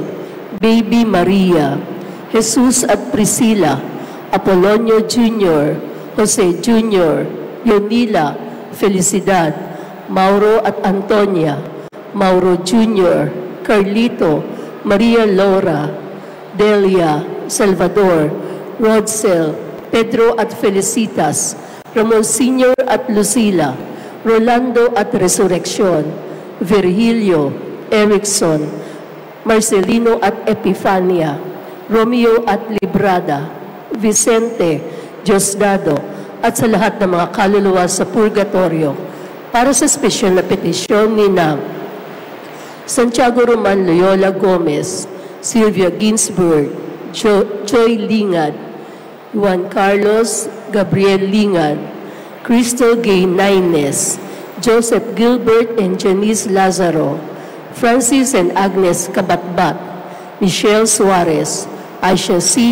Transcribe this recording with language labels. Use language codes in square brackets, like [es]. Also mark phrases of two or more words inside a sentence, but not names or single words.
[tl] Baby Maria, Jesus at Priscilla, Apolonio Jr., Jose Jr., Yonila, Felicidad, Mauro at Antonia, Mauro Jr., Carlito, Maria Laura, Delia, Salvador, Rodsel, Pedro at Felicitas, Ramon Sr. at Lucila, Rolando at Resurrection, Virgilio, Erickson, Marcelino at Epifania, Romeo at Librada, Vicente, Diosdado, at sa lahat ng mga kaluluwa sa purgatorio, para sa espesyal na petisyon ni Santiago Roman Loyola Gomez, Sylvia Ginsburg, Joy Lingad, Juan Carlos Gabriel Lingad, Crystal Gay Naines, Joseph Gilbert and Janice Lazaro, Francis and Agnes Kabatbat, Michelle Suarez, Aisha C.